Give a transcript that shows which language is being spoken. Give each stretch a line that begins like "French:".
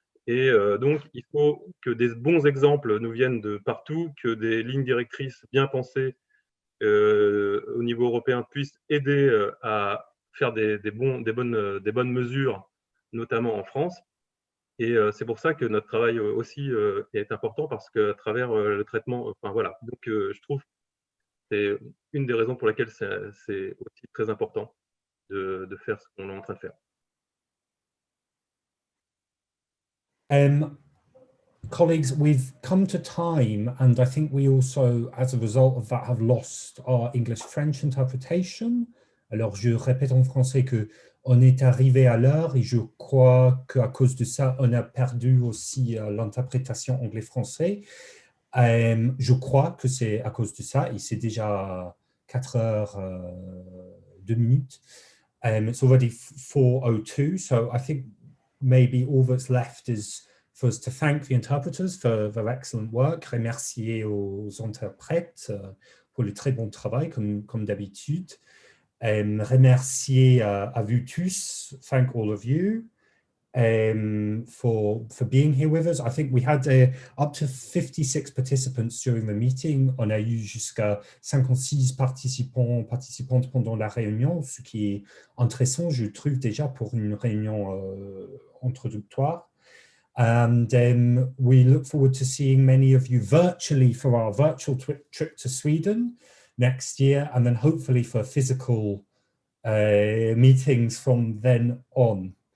French: Et donc, il faut que des bons exemples nous viennent de partout, que des lignes directrices bien pensées au niveau européen puissent aider à faire des bonnes mesures, notamment en France. Et c'est pour ça que notre travail aussi est important, parce qu'à travers le traitement, enfin voilà. Donc, je trouve que c'est une des raisons pour lesquelles c'est aussi très important de faire ce qu'on est en train de faire.
English: Colleagues, we've come to time, and I think we also, as a result of that, have lost our English-French interpretation.
French: Alors, je répète en français que on est arrivé à l'heure et je crois qu'à cause de ça, on a perdu aussi l'interprétation anglais-français. Je crois que c'est à cause de ça, et c'est déjà 4 heures 2 minutes.
English: It's already 4:02, so I think maybe all that's left is for us to thank the interpreters for their excellent work,
French: remercier aux interprètes pour le très bon travail, comme d'habitude. Remercier à vous tous,
English: thank all of you for being here with us. I think we had up to 56 participants during the meeting.
French: On a eu jusqu'à 56 participantes pendant la réunion, ce qui est intéressant, je trouve, déjà pour une réunion introductoire.
English: And we look forward to seeing many of you virtually for our virtual trip to Sweden next year, and then hopefully for physical meetings from then on.